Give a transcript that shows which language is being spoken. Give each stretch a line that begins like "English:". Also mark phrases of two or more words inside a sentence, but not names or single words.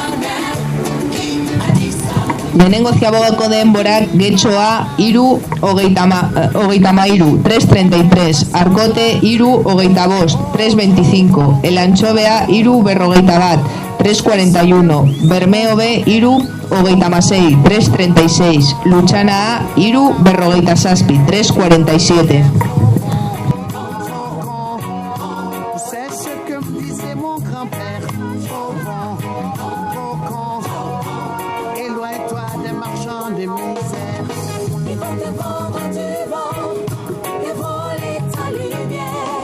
Basque: Lehenengo ziabogako denborak Getxoa, iru, hogeita mairu, 3:33. Arkote, iru, hogeita bost, 3:25. El Antxobea, iru, berrogeita bat, 3:41. Bermeo B, iru, hogeita masei, 3:36. Lutxana A, iru, berrogeita zazpi, 3:47.
French: C'est ce que me disait mon grand-père. Trop bon, trop con. Éloigne-toi des marchands de misère. Ils vont te vendre du vent et voler ta lumière.